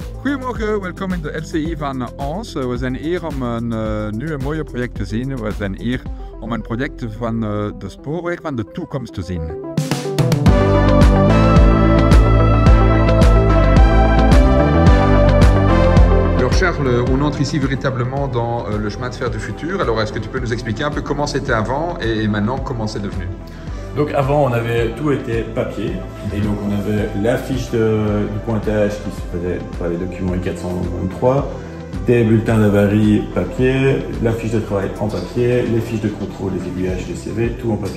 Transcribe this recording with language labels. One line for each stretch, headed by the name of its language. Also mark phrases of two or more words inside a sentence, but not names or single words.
Dutch: Goedemorgen, welkom in de LCI van Ons. We zijn hier om een nieuw mooie project te zien. We zijn hier om een project van de spoorweg van de toekomst te zien.
French: Alors Charles, on entre ici véritablement dans le chemin de fer du futur. Alors est-ce que tu peux nous expliquer un peu comment c'était avant et maintenant comment c'est devenu? Donc avant on avait tout été papier et donc on avait la fiche de pointage qui se faisait par les documents I-423, des bulletins d'avarie papier, la fiche de travail en papier, les fiches de contrôle, les aiguillages des CV, tout en papier.